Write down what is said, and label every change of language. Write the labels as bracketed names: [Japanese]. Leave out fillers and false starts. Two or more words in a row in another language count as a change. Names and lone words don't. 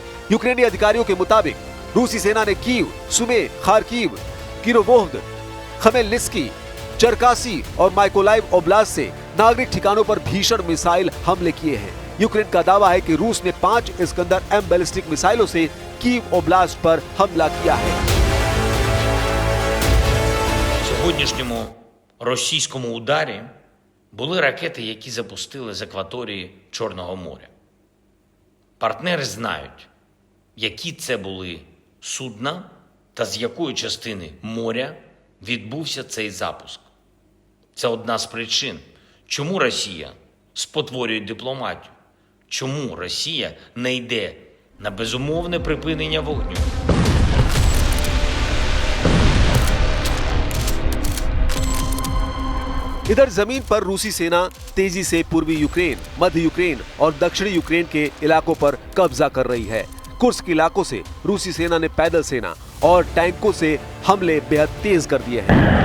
[Hindi] यूक्रेनी अधिकारियों के मुताबिक रूसी सेना ने कीव, सुमे, खार्किव, किरोवोह्द, खमेलनिस्की, चरकासी और माइकोलाइव ओब्लास्ट से नागरिक ठिकानों पर भीषण मिसाइल हमले किए हैं। यूक्रेन का दावा है कि रूस ने 5 इस्कंदर M बैलिस्टिक मिसाइलों से कीव ओब्लास्ट पर हमला किया है। [Ukrainian] Сьогоднішньому російському ударі були ракети, які запустили з акваторії Чорного моря. Партнери знають, які це були судна та з якої частини моря відбувся цей запуск. Це одна з причин, чому Росія спотворює дипломатію, чому Росія не йде на безумовне припинення вогню. [Hindi] इधर जमीन पर रूसी सेना तेजी से पूर्वी यूक्रेन, मध्य यूक्रेन और दक्षिणी यूक्रेन के इलाकों पर कब्जा कर रही है। कुर्स्क इलाकों से रूसी सेना ने पैदल सेना और टैंकों से हमले बेहद तेज कर दिए हैं।